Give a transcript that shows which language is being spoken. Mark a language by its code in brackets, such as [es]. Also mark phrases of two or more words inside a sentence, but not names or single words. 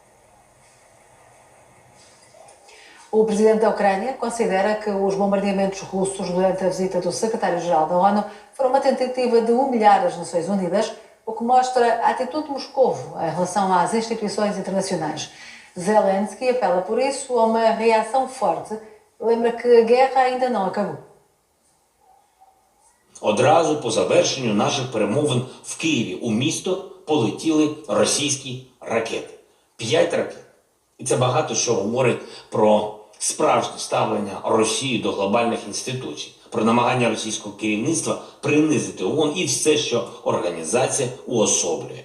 [pt] O presidente da Ucrânia considera que os bombardeamentos russos durante a visita do secretário-geral da ONU foram uma tentativa de humilhar as Nações Unidas, o que mostra a atitude de Moscovo em relação às instituições internacionais. Zelensky apela por isso a uma reação forte. Lembra que a guerra ainda não acabou. [uk] Одразу по завершенню наших перемовин в Києві у місто полетіли російські ракети. 5 ракет. І це багато що говорить про справжнє ставлення Росії до глобальних інституцій, про намагання російського керівництва принизити ООН і все, що організація уособлює.